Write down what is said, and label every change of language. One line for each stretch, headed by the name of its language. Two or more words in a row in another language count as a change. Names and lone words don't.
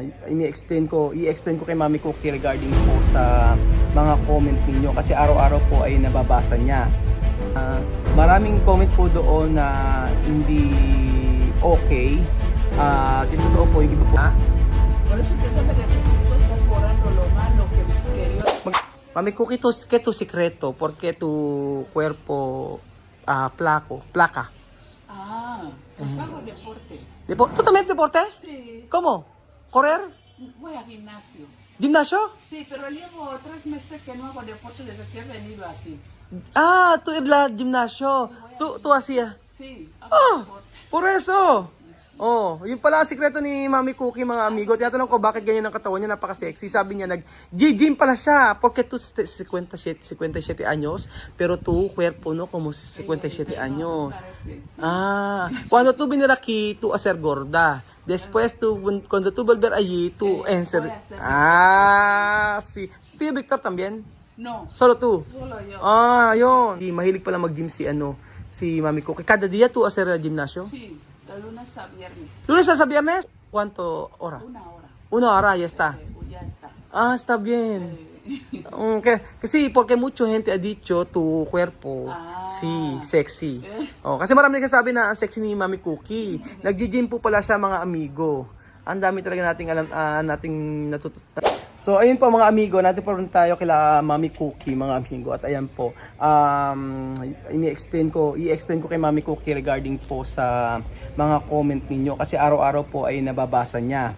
Filipino: i-explain ko kay Mami Cookie regarding po sa mga comment ninyo kasi araw-araw po ay nababasa niya. Maraming comment po doon na hindi okay. Dito totoo po yung iba po.
Spanish: Por eso usted sabe que Cristo está borrando lo malo que yo... Mami Cookie, ¿qué tu secreto? ¿Por qué tu cuerpo placa? Pues hago deporte. ¿Tú también deporte? Sí. ¿Cómo? ¿Correr? Voy al gimnasio. ¿Gimnasio? Sí, pero llevo 3 meses que no hago deporte desde que he venido aquí. Tú eres la gimnasio. Tú hacías. Sí, hago deporte. Por eso.
Filipino: Yun pala ang sikreto ni Mami Cookie, mga amigo. Tinatanong ko bakit ganyan ang katawan niya, napaka-sexy. Sabi niya, nag-gym pala siya.
Spanish: Porque tú 57 años, pero tu cuerpo, no, como 57 años. Cuando tú vinir aquí, tú hacer gorda. Después, cuando tú volver allí, tú enser... Sí. Tío Victor también? No. Solo tú? Solo yo.
Filipino: Yun. Mahilig pala mag-gym si Mami Cookie.
Spanish: Cada día tú hacer gimnasio? Sí, de lunes a viernes. ¿Lunes hasta viernes? ¿Cuánto hora? 1 hora. 1 hora, ya está. Ya está. Está bien. Kasi porque mucha gente ha dicho tu cuerpo, sí, sexy.
Filipino: Kasi marami nagsasabi na ang sexy ni Mami Cookie. Nag-gym po pala siya, mga amigo. Ang dami talaga nating alam, nating natutunan. So ayun po mga amigo, natin po rin tayo kila Mami Cookie, mga amigo. At ayan po, i-explain ko kay Mami Cookie regarding po sa mga comment ninyo kasi araw-araw po ay nababasa niya.